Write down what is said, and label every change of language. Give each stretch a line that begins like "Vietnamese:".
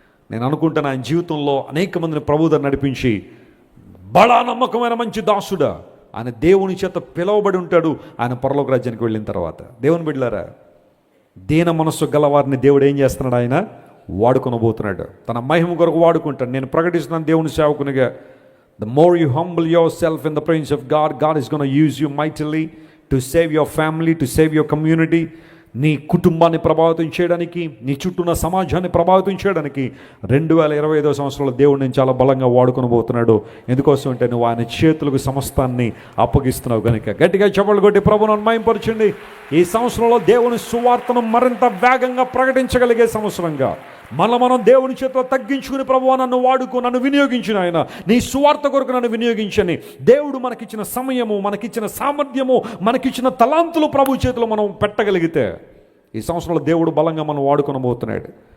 Telugu: నేను అనుకుంటాను ఆయన జీవితంలో అనేక మందిని ప్రభువుతో నడిపించి బడా నమ్మకమైన మంచి దాసుడా ఆయన దేవుని చేత పిలువబడి ఉంటాడు. ఆయన పరలోక రాజ్యానికి వెళ్ళిన తర్వాత దేవుని బిడ్డలారా, దీన మనస్సు గలవారిని దేవుడు ఏం చేస్తున్నాడు? ఆయన వాడుకొనబోతున్నాడు, తన మహిమ కొరకు వాడుకుంటాడు. నేను ప్రకటిస్తున్నాను దేవుని సేవకునిగా,
English: the more you humble yourself in the presence of God, God is going to use you mightily to save your family, to save your community.
Telugu: నీ కుటుంబాన్ని ప్రభావితం చేయడానికి, నీ చుట్టూ ఉన్న సమాజాన్ని ప్రభావితం చేయడానికి 2025 సంవత్సరంలో దేవుడు నేను చాలా బలంగా వాడుకొనబోతున్నాడు. ఎందుకోసం అంటే నువ్వు ఆయన చేతులకు సమస్తాన్ని అప్పగిస్తున్నావు కనుక. గట్టిగా చప్పట్లు కొట్టి ప్రభువును మహిమపరచండి. ఈ సంవత్సరంలో దేవుని సువార్తను మరింత వేగంగా ప్రకటించగలిగే సంవత్సరంగా మనం దేవుని చేతిలో తగ్గించుకుని, ప్రభువా నన్ను వాడుకో, నన్ను వినియోగించిన ఆయన నీ సువార్త కొరకు నన్ను వినియోగించని దేవుడు మనకిచ్చిన సమయము, మనకిచ్చిన సామర్థ్యము, మనకిచ్చిన తలాంతులు ప్రభు చేతిలో మనం పెట్టగలిగితే ఈ సంవత్సరంలో దేవుడు బలంగా మనం వాడుకొనబోతున్నాడు.